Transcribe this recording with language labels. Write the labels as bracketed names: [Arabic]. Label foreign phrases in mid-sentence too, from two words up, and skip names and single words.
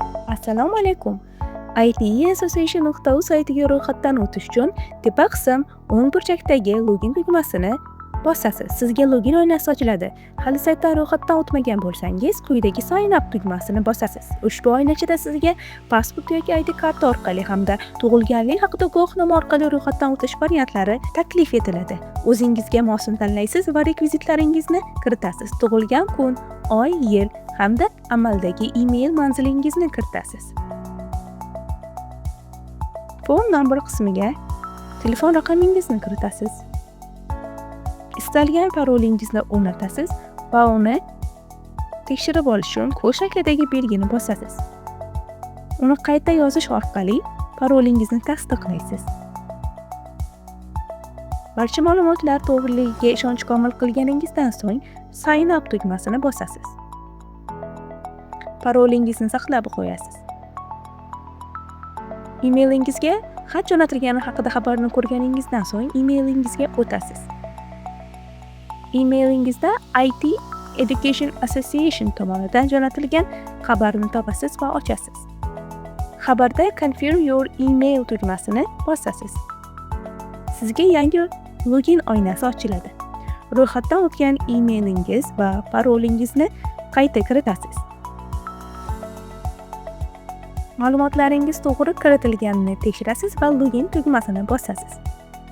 [Uzbek] Assalomu alaykum. ITE Association.uz saytiga ro'yxatdan o'tish uchun tepa qism o'ng burchakdagi login tugmasini bosasiz. Sizga login oynasi ochiladi. Hali saytdan ro'yxatdan o'tmagan bo'lsangiz, quyidagi [English] sign up [Uzbek] tugmasini bosasiz. Ushbu oynachada sizga pasport yoki ID karta orqali hamda tug'ilganlik haqida guvohnoma orqali ro'yxatdan o'tish variantlari taklif etiladi. O'zingizga mosini tanlaysiz va rekvizitlaringizni kiritasiz. Tug'ilgan kun, oy, yil hamda amaldagi email manzilingizni kiritasiz. [English] Phone number [Uzbek] qismiga telefon raqamingizni kiritasiz. Istalgan parolingizni o'rnatasiz va uni tekshirib olish uchun kod shaklidagi belgini bosasiz. Uni qayta yozish orqali parolingizni tasdiqlaysiz. Barcha ma'lumotlar to'g'riligiga ishonch komil qilganingizdan so'ng [English] sign up [Uzbek] tugmasini bosasiz. Parolingizni saqlab qo'yasiz. Emailingizga xat jo'natilgani haqida xabarni ko'rganingizdan so'ng emailingizga o'tasiz. Emailingizda IT Education Association tomonidan jo'natilgan xabarni topasiz va ochasiz. Xabarda [English] Confirm your email [Uzbek] tugmasini bosasiz. Sizga yangi login oynasi ochiladi. Ro'yxatdan o'tgan emailingiz va parolingizni qayta kiritasiz. Ma'lumotlaringiz to'g'ri kiritilganini tekshirasiz va login tugmasini bosasiz.